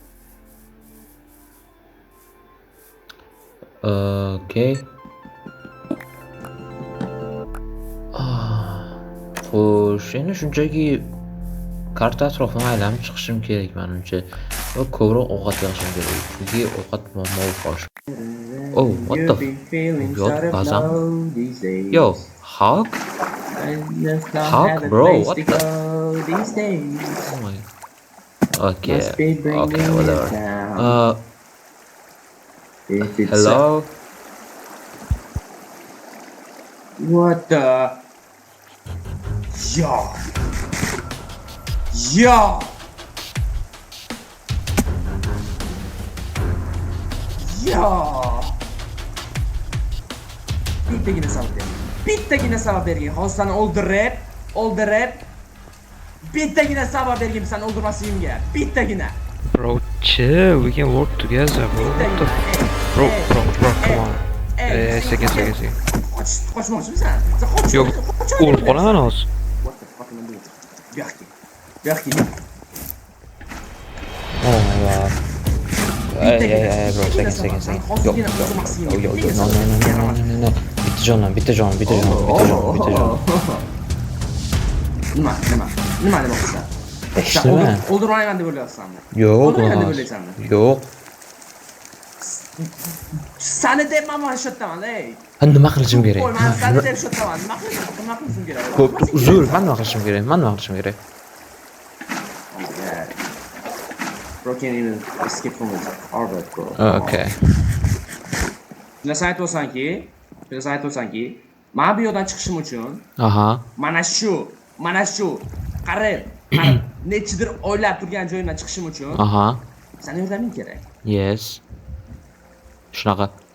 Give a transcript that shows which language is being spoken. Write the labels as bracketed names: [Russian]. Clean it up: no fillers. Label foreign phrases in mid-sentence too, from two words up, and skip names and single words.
[Uzbek] Okey. Xo'sh, endi shunchaki karta atrofini aylanib chiqishim kerak menimcha. Va ko'proq ovqat yeyishim kerak. Chunki ovqat muammo qolish. [English] Oh, what the bazam? Yo, Hulk? Hulk, bro, what the? Oh my. Okay, whatever. Hello? What the? Yo! [Uzbek] Bittagina sabab bergin. Hozir seni o'ldirib. Bittagina sabab bergin seni o'ldirmasligimga. Bittagina. [English] Bro, chill. We can work together, bro. What the bro, come on. [Uzbek] Sekin. Qochmoqchimisan? Yo'q, o'lib qolaman hozir. [English] What the fuck am I doing? [Uzbek] Bu yoqqa. [English] Oh my god. Hey, bro, [Uzbek] sekin. No. Bitta jon. Nima demoqchisan? Eshitma. O'ldirmayman deb o'ylayapsanmi? Yo'q. O'ldirmayman deb o'ylaysanmi? Yo'q. Sani deb men mana shu yerdaman, ey. Nima qilishim kerak? Qo'y, men sani deb shu yerdaman. Nima qilishim kerak? Uzr, men nima qilishim kerak? [English] Bro can't even escape from his orbit, bro. [Uzbek] Okay. Shunday aytsanki, men bu yerdan chiqishim uchun Aha. mana shu qarab nechidir oylab turgan joyimdan chiqishim uchun Aha. seni yordaming kerak. Yes. Shunaqa.